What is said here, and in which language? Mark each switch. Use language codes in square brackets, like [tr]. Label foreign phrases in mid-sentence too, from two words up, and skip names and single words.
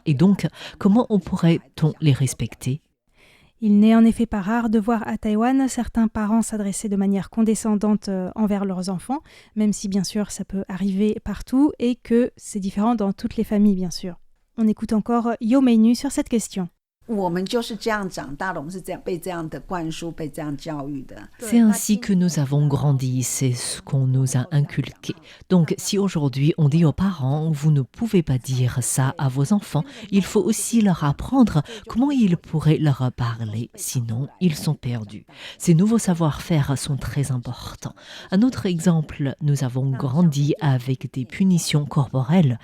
[fr] Et donc, comment pourrait-on les respecter ? Il n'est en effet pas rare de voir à Taïwan certains parents s'adresser de manière condescendante envers leurs enfants, même si bien sûr ça peut arriver partout et que c'est différent dans toutes les familles bien sûr. On écoute encore Yo Mei-nu sur cette question. [zh] 我们就是这样长大的，我们是这样被这样的灌输，被这样教育的。 [fr] C'est ainsi que nous avons grandi, c'est ce qu'on nous a inculqué. Donc si aujourd'hui on dit aux parents, vous ne pouvez pas dire ça à vos enfants, il faut aussi leur apprendre comment ils pourraient leur parler, sinon ils sont perdus. Ces nouveaux savoir-faire sont très importants. Un autre exemple, nous avons grandi avec des punitions corporelles.